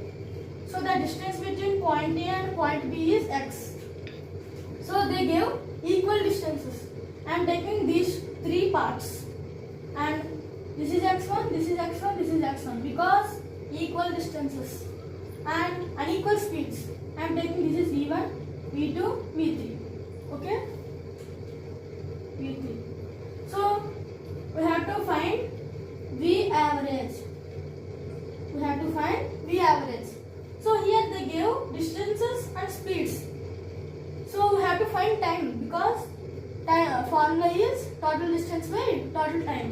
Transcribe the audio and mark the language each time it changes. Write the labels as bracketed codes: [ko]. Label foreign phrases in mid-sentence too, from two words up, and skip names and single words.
[en] So the distance between point A and point B is x. So they give equal distances. I am taking these 3 parts and this is x1, this is x1, this is x1 because equal distances and unequal speeds. I am taking this is v1, v2, v3. Okay? v3. So we have to find V average. We have to find V average. So here they give distances and speeds. So we have to find time because time formula is total distance by total time.